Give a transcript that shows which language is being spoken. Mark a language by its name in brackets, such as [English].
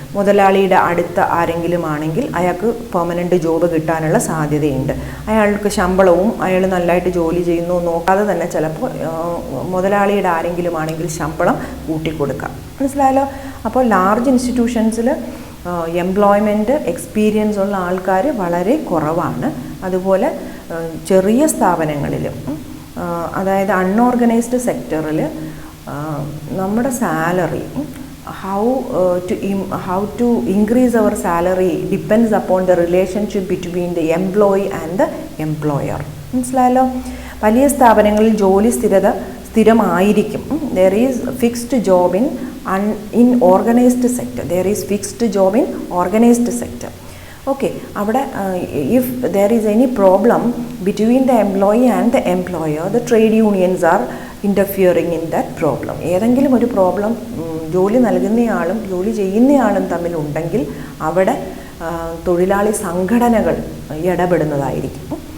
[Malayalam] മുതലാളിയുടെ അടുത്ത ആരെങ്കിലും ആണെങ്കിൽ അയാൾക്ക് പെർമനൻ്റ് ജോബ് കിട്ടാനുള്ള സാധ്യതയുണ്ട്. അയാൾക്ക് ശമ്പളവും അയാൾ നല്ലതായിട്ട് ജോലി ചെയ്യുന്നു നോക്കാതെ തന്നെ ചിലപ്പോൾ മുതലാളിയുടെ ആരെങ്കിലും ആണെങ്കിൽ ശമ്പളം കൂട്ടിക്കൊടുക്കാം. മനസ്സിലായല്ലോ? അപ്പോൾ ലാർജ് ഇൻസ്റ്റിറ്റ്യൂഷൻസിൽ എംപ്ലോയ്മെൻറ്റ് എക്സ്പീരിയൻസ് ഉള്ള ആൾക്കാർ വളരെ കുറവാണ്. അതുപോലെ ചെറിയ സ്ഥാപനങ്ങളിലും അതായത് അൺഓർഗനൈസ്ഡ് സെക്ടറിൽ നമ്മുടെ salary [English] how to increase our salary depends upon the relationship between the employee and the employer. [Malayalam] മനസ്സിലായല്ലോ? വലിയ സ്ഥാപനങ്ങളിൽ ജോലി സ്ഥിരമായിരിക്കും. [English] there is fixed job in organized sector. there is fixed job in organized sector. Okay, അവിടെ if there is any problem between the employee and the employer, the trade unions are interfering in that problem. [Malayalam] ഏതെങ്കിലും ഒരു problem ജോലി നൽകുന്നയാളും ജോലി ചെയ്യുന്നയാളും തമ്മിലുണ്ടെങ്കിൽ അവിടെ തൊഴിലാളി സംഘടനകൾ ഇടപെടുന്നതായിരിക്കും.